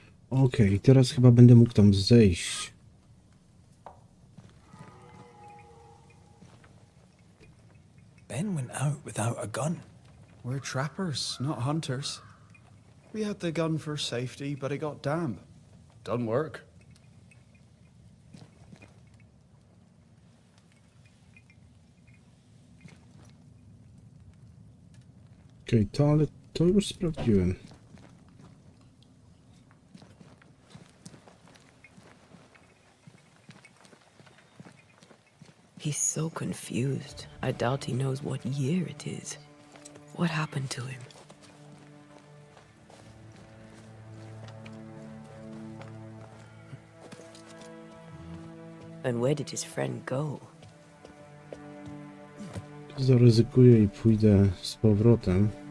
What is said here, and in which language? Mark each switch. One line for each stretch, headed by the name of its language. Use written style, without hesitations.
Polish: Okej, teraz chyba będę mógł tam zejść.
English: Ben went out without a gun. We're trappers, not hunters. We had the gun for safety, but it got damp. Doesn't work.
Polish: Okej, ale to już sprawdziłem.
English: He's so confused. I doubt he knows what year it is. What happened to him? And where did his friend go?
Polish: Zaryzykuję i pójdę z powrotem.